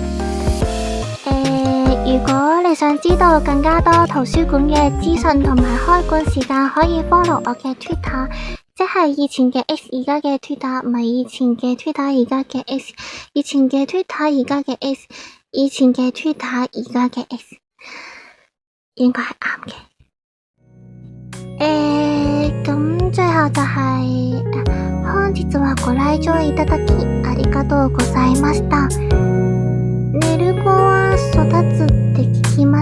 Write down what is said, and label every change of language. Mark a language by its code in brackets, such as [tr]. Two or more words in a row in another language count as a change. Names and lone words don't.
[yue] 如果你想知道更加多圖書館嘅資訊同埋開館時間，可以 follow 我嘅 Twitter， 即係以前嘅 X 而家嘅 Twitter， 唔係以前嘅 Twitter 而家嘅 X， 以前嘅 Twitter 而家嘅 X， 以前嘅 Twitter 而家嘅 X， 應該係啱嘅。咁最後就係 [ja] 本日はご來場いただきありがとうございました。寝る子は育つって聞